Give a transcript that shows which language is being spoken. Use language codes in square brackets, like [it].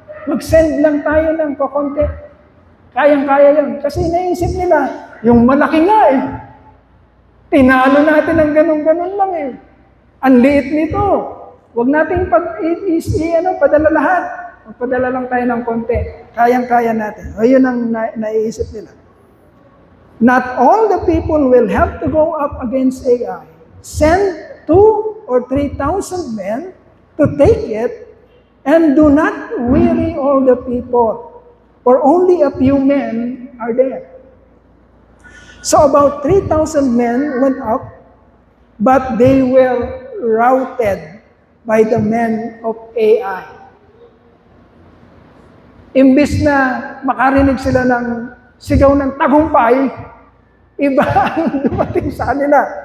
[tl] Mag-send lang tayo ng kokonti. Kayang-kaya yun. Kasi naisip nila, yung malaki nga eh. Tinalo natin ng ganun-ganun lang eh. Ang liit nito. Huwag nating padala lahat. Magpadala lang tayo ng konti. Kayang-kaya natin. O yun ang naiisip nila. [en] Not all the people will have to go up against Ai. Send 2,000 or 3,000 men to take it, and do not weary all the people, for only a few men are there. So about 3,000 men went up, but they were routed by the men of Ai. [tl] Imbis na makarinig sila ng sigaw ng tagumpay, iba ang dumating sa kanila.